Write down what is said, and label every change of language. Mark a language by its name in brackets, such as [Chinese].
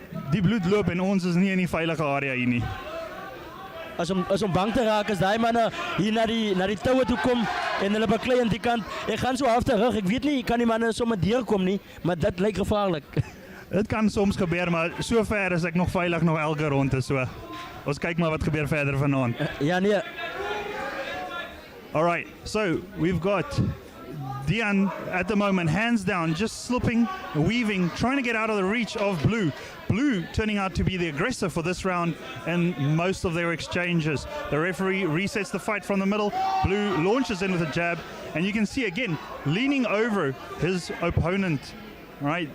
[Afrikaans] Die bloed loop en ons is nie in die veilige area hier nie. As om bang te raak, as daai manne hier na die toue toe kom en hulle beklei aan die kant, ek gaan so half terug, ek weet nie, kan die manne sommer deurkom nie, maar dit lyk gevaarlik. Dit kan soms gebeur, maar so ver is ek nog veilig nog elke ronde, so ons kyk maar wat gebeur verder vanaand. Ja nee. [English] All right, so we've got Dian at the moment, hands down, just slipping, weaving, trying to get out of the reach of Blue. Blue turning out to be the aggressor for this round in most of their exchanges. The referee resets the fight from the middle. Blue launches in with a jab, and you can see again, leaning over his opponent, right?